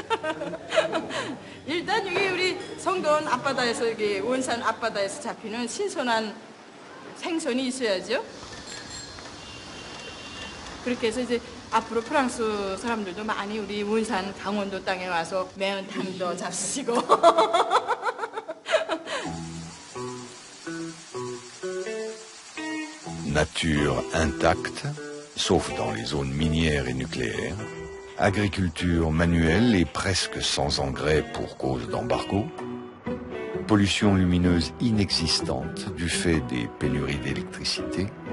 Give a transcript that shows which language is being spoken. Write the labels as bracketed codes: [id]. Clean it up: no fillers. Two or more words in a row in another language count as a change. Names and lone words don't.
[ko] 일단 여기 우리 성도원 앞바다에서 여기 원산 앞바다에서 잡히는 신선한 생선이 있어야죠. 그렇게 해서 이제 앞으로 프랑스 사람들도 많이 우리 원산 강원도 땅에 와서 매운탕도 잡수시고. [fr] Nature intacte, sauf dans les zones minières et nucléaires, agriculture manuelle et presque sans engrais pour cause d'embargo, pollution lumineuse inexistante du fait des pénuries d'électricité.